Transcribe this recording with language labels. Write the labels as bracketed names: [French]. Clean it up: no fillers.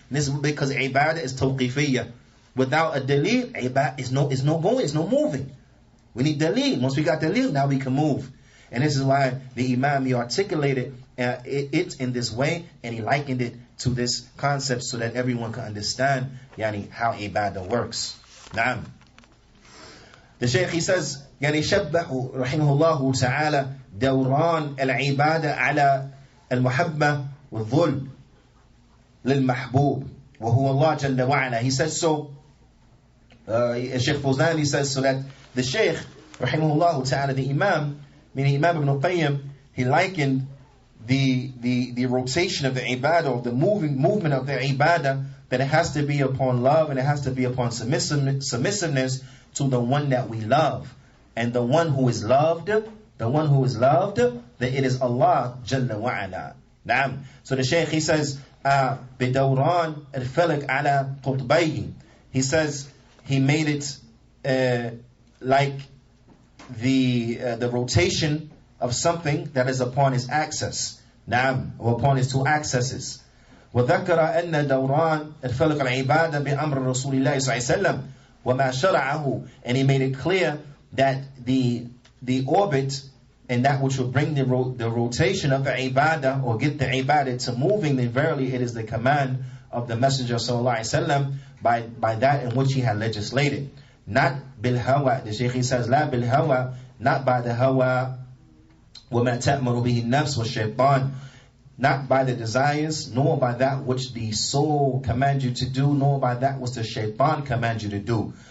[English] This is because ibadah is tawqifiyya. Without a daleel, ibadah is no going, it's no moving. We need daleel. Once we got daleel, now we can move. And this is why the Imam, he articulated it in this way, and he likened it to this concept so that everyone can understand how ibadah works. Naam. The Shaykh, he says, [Arabic] شبه رحمه الله تعالى دوران العبادة على المحبة والذل للمحبوب وهو الله جل وعلا. [English] He says so, Shaykh Fawzan, he says so that the Shaykh, rahimahullah ta'ala, the Imam, meaning Imam Ibn Qayyim, he likened the rotation of the ibadah, or the movement of the ibadah, that it has to be upon love and it has to be upon submissiveness to the one that we love. And the one who is loved, that it is Allah Jalla wa'ala. Naam. So the Shaykh, he says, [Arabic] بِدَوْرَانِ الْفَلَكْ عَلَى قُطْبَيْهِ. [English] He says, he made it like the rotation of something that is upon his axis. Naam. Or upon his two axes. [Arabic] وذكر أن دوران الفلك العبادة بأمر رسول الله صلى الله عليه وسلم وما شرعه. [English] And he made it clear that the orbit and that which will bring the rotation of the ibadah, or get the ibadah to moving, then verily it is the command of the Messenger sallallahu alaihi wasallam by that in which he had legislated. Not bil hawa. The Shaykh, he says, [Arabic] la bil hawa, [English] not by the hawa, [Arabic] وما تأمر به النفس والشيطان, [English] not by the desires, nor by that which the soul commands you to do, nor by that which the shaitan commands you to do.